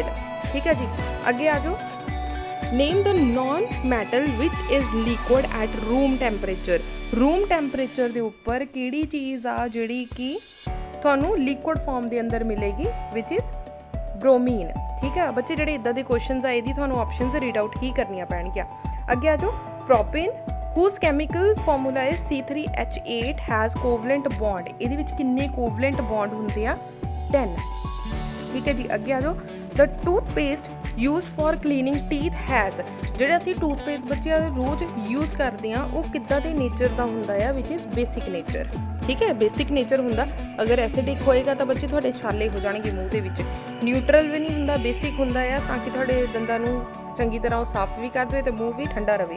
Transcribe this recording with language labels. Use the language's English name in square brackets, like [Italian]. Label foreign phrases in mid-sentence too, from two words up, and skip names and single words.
[Punjabi] ਠੀਕ ਹੈ ਜੀ, ਅੱਗੇ ਆ ਜਾਓ, [English] name the non metal which is liquid at room temperature. room temperature [Punjabi] ਦੇ ਉੱਪਰ ਕਿਹੜੀ ਚੀਜ਼ ਆ ਜਿਹੜੀ ਕਿ ਤੁਹਾਨੂੰ [English] liquid form [Punjabi] ਦੇ ਅੰਦਰ ਮਿਲੇਗੀ, [English] which is bromine. [Punjabi] ਠੀਕ ਹੈ ਬੱਚੇ, ਜਿਹੜੇ ਇੱਦਾਂ ਦੇ ਕੁਐਸਚਨਸ ਆ ਇਹਦੀ ਤੁਹਾਨੂੰ [English] options read out [Punjabi] ਹੀ ਕਰਨੀਆਂ ਪੈਣਗੀਆਂ। ਅੱਗੇ ਆ ਜਾਓ, [English] ਪ੍ਰੋਪੇਨ whose chemical formula is C3H8 has covalent bond, [Punjabi] ਇਹਦੇ ਵਿੱਚ ਕਿੰਨੇ [English] covalent bond [Punjabi] ਹੁੰਦੇ ਆ? 10। ਠੀਕ ਹੈ ਜੀ, ਅੱਗੇ ਆ ਜਾਓ, [English] the toothpaste used for cleaning teeth has, [Punjabi] ਜਿਹੜਾ ਅਸੀਂ ਟੂਥਪੇਸਟ ਬੱਚੇ ਰੋਜ਼ ਯੂਜ਼ ਕਰਦੇ ਆ ਉਹ ਕਿੱਦਾਂ ਦੇ ਨੇਚਰ ਦਾ ਹੁੰਦਾ ਆ, [English] which is basic nature. [Punjabi] ਠੀਕ ਹੈ, [English] basic nature [Punjabi] ਹੁੰਦਾ। ਅਗਰ ਐਸਿਡਿਕ ਹੋਏਗਾ ਤਾਂ ਬੱਚੇ ਤੁਹਾਡੇ ਛਾਲੇ ਹੋ ਜਾਣਗੇ ਮੂੰਹ ਦੇ ਵਿੱਚ। ਨਿਊਟਰਲ ਵੀ ਨਹੀਂ ਹੁੰਦਾ, ਬੇਸਿਕ ਹੁੰਦਾ ਆ ਤਾਂ ਕਿ ਤੁਹਾਡੇ ਦੰਦਾਂ ਨੂੰ ਚੰਗੀ ਤਰ੍ਹਾਂ ਉਹ ਸਾਫ਼ ਵੀ ਕਰ ਦੇਵੇ ਤੇ ਮੂੰਹ ਵੀ ਠੰਡਾ ਰਵੇ।